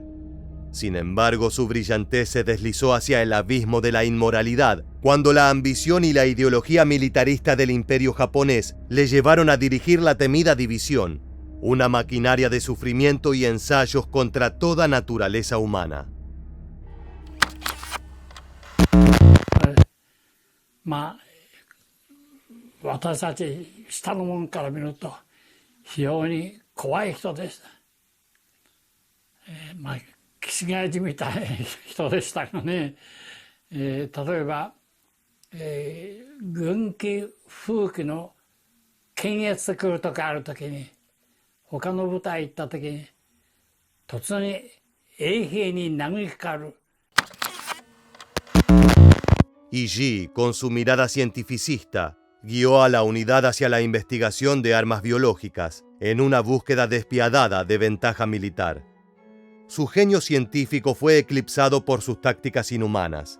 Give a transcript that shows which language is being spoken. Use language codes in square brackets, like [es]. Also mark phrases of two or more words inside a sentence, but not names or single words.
[es] Sin embargo, su brillantez se deslizó hacia el abismo de la inmoralidad, cuando la ambición y la ideología militarista del Imperio japonés le llevaron a dirigir la temida división, una maquinaria de sufrimiento y ensayos contra toda naturaleza humana. [ja] 私たち下の者から見ると非常に怖い人でした。気違いじみたい人でしたがね、例えば、軍機風紀の検閲来るとかあるときに、他の部隊行ったときに突然衛兵に殴りかかる。 [es] Y Yi, con su mirada cientificista, guió a la unidad hacia la investigación de armas biológicas en una búsqueda despiadada de ventaja militar. Su genio científico fue eclipsado por sus tácticas inhumanas.